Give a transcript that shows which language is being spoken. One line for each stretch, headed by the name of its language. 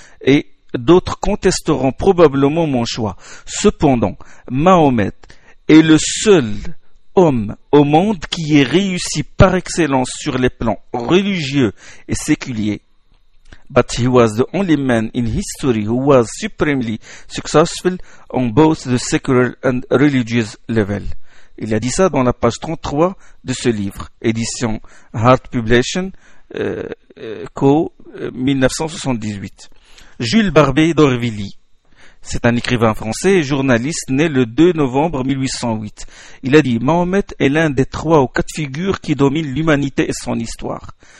French: Et d'autres contesteront probablement mon choix. Cependant, Mahomet est le seul homme au monde qui ait réussi par excellence sur les plans religieux et séculiers.
English: But he was the only man in history who was supremely successful on both the secular and religious level.
French: Il a dit ça dans la page 33 de ce livre, édition Hart Publishing, Co. 1978. Jules Barbé d'Orvilly. C'est un écrivain français et journaliste né le 2 novembre 1808. Il a dit: Mahomet est l'un des trois ou quatre figures qui dominent l'humanité et son histoire.